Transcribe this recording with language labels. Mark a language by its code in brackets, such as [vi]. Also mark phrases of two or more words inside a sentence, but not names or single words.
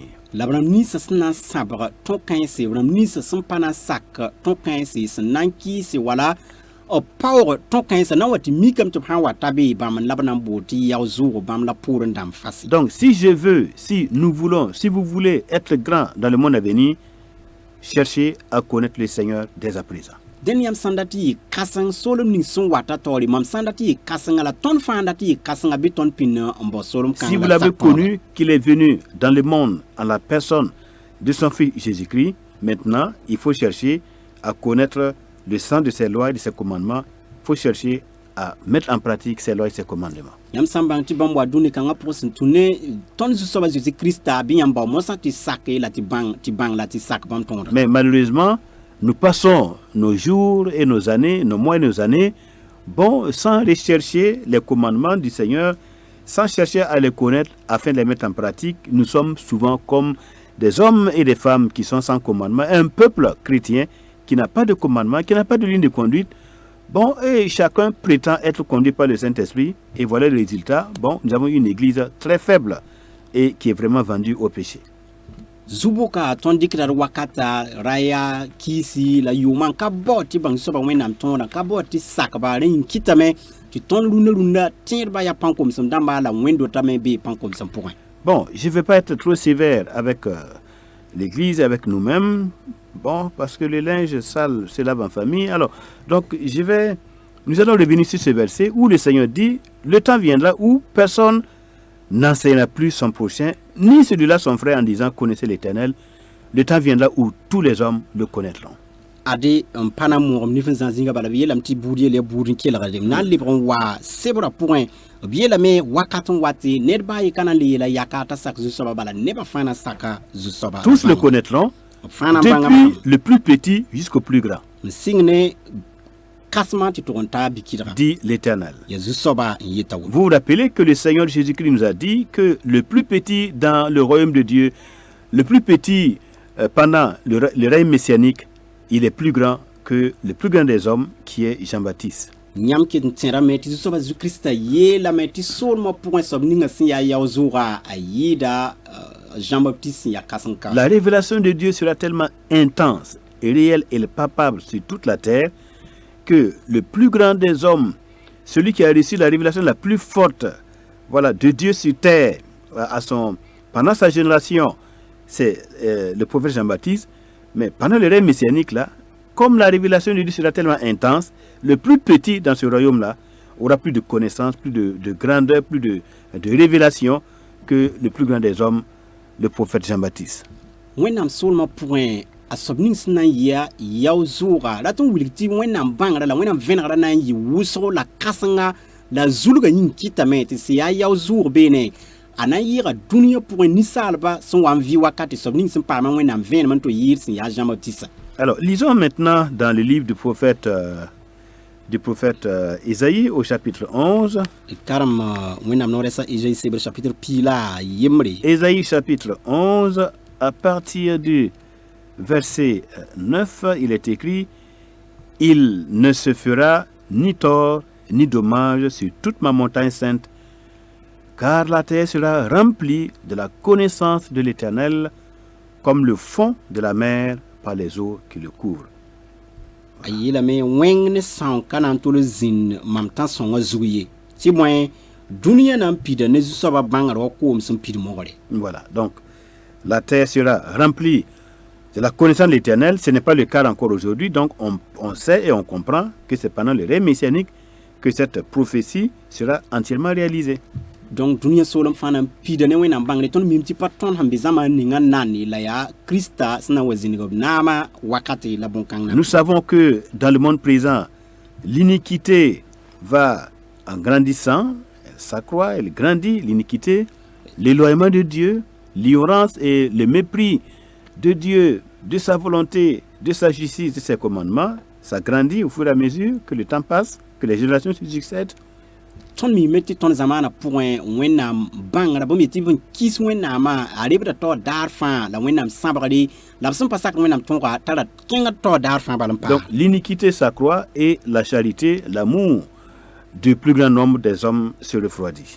[mos] La b rãmb ninsã sẽn na n sãbg tõk-kãense b rãmb ninsã sẽn pa na n sak tõk-kãense sẽn na n kɩɩse wala b paoog tõk-kãensã na n wa tɩ mikame tɩ b sãn wa ta bee bãmb la b na n boond tɩ yao zʋʋg bãmb la poor n dãmb fase. [fr] Donc, si je veux, si nous voulons, si vous voulez être grand dans le monde à venir, cherchez à connaître le Seignor dès à présent. [mos] Dẽn yãmb sãn dat yɩ kãseng soolem ning sẽn wata taoore mam sãn dat yɩ kãsenga la tõnd fãa dat yɩ kãsenga bɩ tõnd pĩnd n bao soolem kãng [fr] Si vous l'avez connu, qu'il est venu dans le monde en la personne de son Fils Jésus-Christ, maintenant, il faut chercher à connaître le sens de ses lois et de ses commandements. Il faut chercher à mettre en pratique ses lois et ses commandements. [mos] Yãmb sãn bãng tɩ bãmb wa dũni-kãngã pʋgẽ sẽn tũ ne tõnd zu-soabã Jésus-Christa bɩ yãmb bao mosã tɩ sake la tɩ bãng la tɩ sak bãmb tõoda. [fr] Mais malheureusement, nous passons nos jours et nos années, nos mois et nos années, bon, sans rechercher les commandements du Seigneur, sans chercher à les connaître afin de les mettre en pratique. Nous sommes souvent comme des hommes et des femmes qui sont sans commandement, un peuple chrétien qui n'a pas de commandement, qui n'a pas de ligne de conduite. Bon, et chacun prétend être conduit par le Saint-Esprit, et voilà le résultat. Bon, nous avons une église très faible et qui est vraiment vendue au péché. [mos] Zuboka tõnd dɩkda d wakata raya kɩɩsi la yʋʋmã ka bao tɩ bãng soaba wẽnnaam tõoda ka bao tɩ sakba rẽ yĩn kɩtame tɩ tõnd rũndã tẽedbã yaa pãn-komsem dãmba la wẽn-dotame bee pãn-komsem pʋgẽ. [fr] Bon, je ne vais pas être trop sévère avec l'église, avec nous-mêmes, bon, parce que le linge sale se lave en famille. Alors, donc, nous allons revenir sur ce verset où le Seigneur dit, le temps viendra où personne n'enseignera plus son prochain, ni celui-là son frère en disant, connaissez l'Éternel. Le temps viendra où tous les hommes le connaîtront. [mos] Ade n pa na n moogem nif n zãn zĩnga bala b yeelame tɩ buud yel yaa buud n kelgde na n lebg n wa sebra pʋgẽ b yeelame wakat n wate ned baa ye ka na n le yeela yaka t'a sak zu-soaba bala nebã fãa na saka zu-soaba. [fr] Tous le connaîtront [mos] fãa bãnga [fr] depuis le plus petit jusqu'au plus grand, [mos] n sɩng ne kãsmã tɩ tʋg n taa bikidga [fr] dit l'Éternel. [mos] ya zu-soaba n yeta woto. [fr] Vous vous rappelez que le Seigneur Jésus-Christ nous a dit que le plus petit dans le royaume de Dieu, le plus petit pendant le règne messianique, il est plus grand que le plus grand des hommes, qui est Jean-Baptiste. [mos] Yãmb ket n tẽrame tɩ zu-soaba zu-kiristã yeelame tɩ soolmã pʋgẽ soab ninga sẽn yaa yao zʋʋga a yɩɩda Jean-Baptiste sẽn yaa kãsem-kãs. [fr] La révélation de Dieu sera tellement intense et réelle et palpable sur toute la terre que le plus grand des hommes, celui qui a reçu la révélation la plus forte, voilà, de Dieu sur terre, pendant sa génération, c'est le prophète Jean-Baptiste. Mais pendant le règne messianique, là, comme la révélation de Dieu sera tellement intense, le plus petit dans ce royaume-là aura plus de connaissances, plus de grandeur, plus de révélation que le plus grand des hommes, le prophète Jean-Baptiste. [mos] Wẽnnaam soolmã pʋgẽ a soab ning sẽn na n yɩa yao zʋʋga la tɩ n wilg tɩ wẽnnaam bãngra la wẽnnaam vẽnegda na n yɩ wʋsgo la kãsenga la zulga yĩng kɩtame tɩ sẽn yaa yao zʋʋg beene a na n yɩɩga dũniyã pʋgẽ ninsaalba sẽn wa n vɩ wakat tɩ soab ning sẽn paama wẽnnaam vẽenem n tɩ yɩɩd sẽn yaa Jean-Baptiste. [fr] Alors, lisons maintenant dans le livre du prophète Isaïe au chapitre 11. [mos] Karem wẽnnaam no rɛsa Ésaïe sebr chapitre pila yembre. [fr] Ésaïe chapitre 11, à partir du verset 9, il est écrit: il ne se fera ni tort ni dommage sur toute ma montagne sainte, car la terre sera remplie de la connaissance de l'Éternel, comme le fond de la mer par les eaux qui le couvrent. [mos] A yeelame wẽng ne sãn ka na n tol zĩnd mam tã sõngã zug ye tɩ bõe dũniyã na n pida ne zu-soaba bãngr wa koom sẽn pid mogre. [fr] Voilà, donc la terre sera remplie de la connaissance de l'Éternel. Ce n'est pas le cas encore aujourd'hui, donc on sait et on comprend que c'est pendant le règne messianique que cette prophétie sera entièrement réalisée. [mos] Donc dũniyã soolem fãa na n pida ne wẽnnaam bãngre tõnd mim tɩ pa tõnd sẽn be zãma n ning n nanne la yaa Krista sẽn na n wa zĩneg b naamã wakate la bõn-kãng na. [fr] Nous savons que dans le monde présent, l'iniquité va en grandissant, elle s'accroît, elle grandit, l'iniquité, l'éloignement de Dieu, l'ignorance et le mépris de Dieu, de sa volonté, de sa justice, de ses commandements, ça grandit au fur et à mesure que le temps passe, que les générations se succèdent. [mos] tõnd miime tɩ tõnd zamaana pʋgẽ wẽnnaam bãngra bõmb yetɩ b n kis wẽnnaamã a rebda taoor daar fãa la wẽnnaam sãbgre la b sẽn pa sak wẽnnaam tõoga tara kẽngd taoor daar fãa bal n paam. [fr] Donc l'iniquité s'accroît et la charité, l'amour du plus grand nombre des hommes se refroidit.